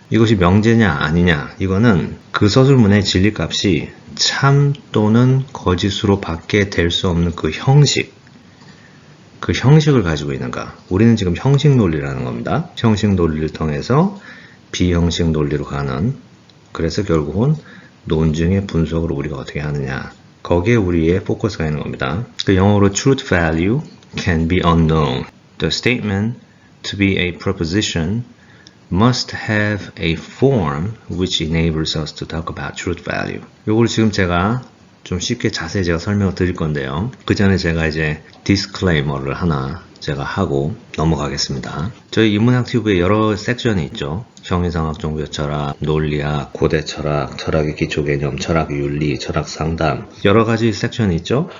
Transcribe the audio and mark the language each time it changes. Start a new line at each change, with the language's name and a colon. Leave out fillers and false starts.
Korean: 이것이 명제냐 아니냐 이거는 그 서술문의 진리값이 참 또는 거짓으로 밖에 될 수 없는 그 형식을 가지고 있는가. 우리는 지금 형식 논리라는 겁니다. 형식 논리를 통해서 비형식 논리로 가는 그래서 결국은 논증의 분석을 우리가 어떻게 하느냐 거기에 우리의 포커스가 있는 겁니다. 그 영어로
English: truth value can be unknown. The statement to be a proposition must have a form which enables us to talk about truth value.
Korean: 요걸 지금 제가 좀 쉽게 자세히 제가 설명을 드릴 건데요. 그 전에 제가 이제 디스클레이머를 하나 제가 하고 넘어가겠습니다. 저희 인문학 튜브에 여러 섹션이 있죠. 형이상학, 종교 철학, 논리학, 고대 철학, 철학의 기초 개념, 철학 윤리, 철학 상담 여러 가지 섹션이 있죠.